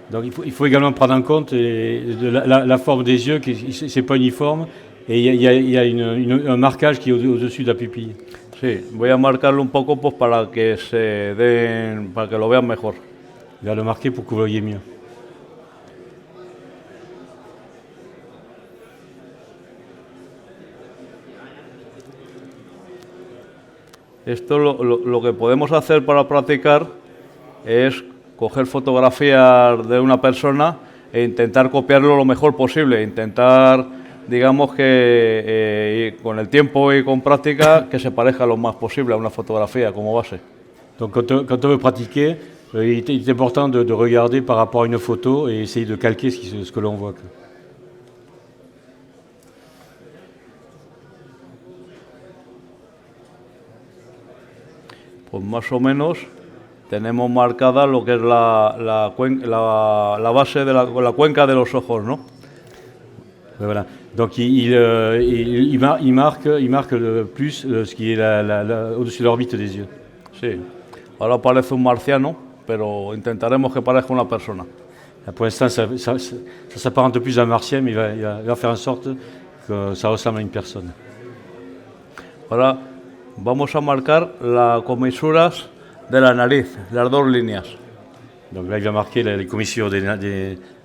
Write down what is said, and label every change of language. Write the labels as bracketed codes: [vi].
[fr] Donc il faut également prendre en compte la forme des yeux, qui c'est pas uniforme, et il y a un marquage qui est au-dessus de la pupille. [es] Sí, voy a marcarlo un poco pues para que para que lo vean mejor. [fr] Il va le marquer pour que vous voyez mieux. [es] Esto lo que podemos hacer para practicar es coger fotografías de una persona e intentar copiarlo lo mejor posible, intentar, digamos que con el tiempo y con práctica, que se parezca lo más posible a una fotografía como base. [fr] Donc quand on veut pratiquer, il est important de regarder par rapport à une photo et essayer de calquer ce que l'on voit. [es] Pues más o menos tenemos marcada lo que es la base de la cuenca de los ojos, ¿no? [fr] Voilà. Donc il marque le plus ce qui est au-dessus de l'orbite des yeux. [es] Sí, ahora parece un marciano, pero intentaremos que parezca una persona. [fr] Pour l'instant, ça s'apparente plus à un martien, mais il va faire en sorte que ça ressemble à une personne. [es] Ahora vamos a marcar las comisuras de la nariz, las dos líneas. [fr] Donc là, il va marquer les commissures du nez.